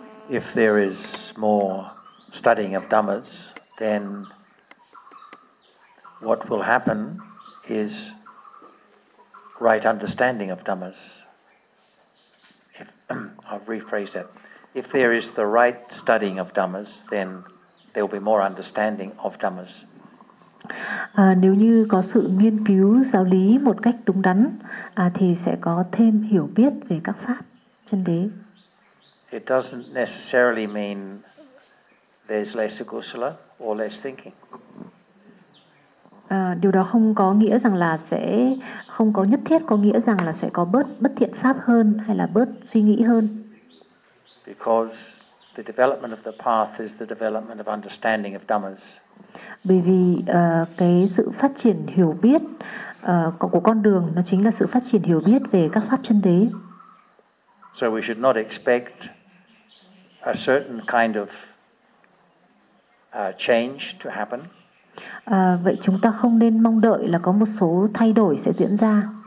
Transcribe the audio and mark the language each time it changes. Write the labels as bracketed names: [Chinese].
[English] If there is more studying of dhammas, then what will happen is right understanding of dhammas. If, I'll rephrase that. If there is the right studying of dhammas, then there will be more understanding of dhammas. [Vietnamese] Nếu như có sự nghiên cứu giáo lý một cách đúng đắn thì sẽ có thêm hiểu biết về các pháp chân đế. [English] It doesn't necessarily mean there's less agusala or less thinking. [Vietnamese] Điều đó không có nghĩa rằng là sẽ không có nhất thiết có nghĩa rằng là sẽ có bớt bất thiện pháp hơn hay là bớt suy nghĩ hơn. [English] Because the development of the path is the development of understanding of dhammas. [Vietnamese] Bởi vì cái sự phát triển hiểu biết của con đường nó chính là sự phát triển hiểu biết về các pháp chân đế. [English] So we should not expect a certain kind of change to happen. [Vietnamese] Vậy chúng ta không nên mong đợi là có một số thay đổi sẽ diễn ra.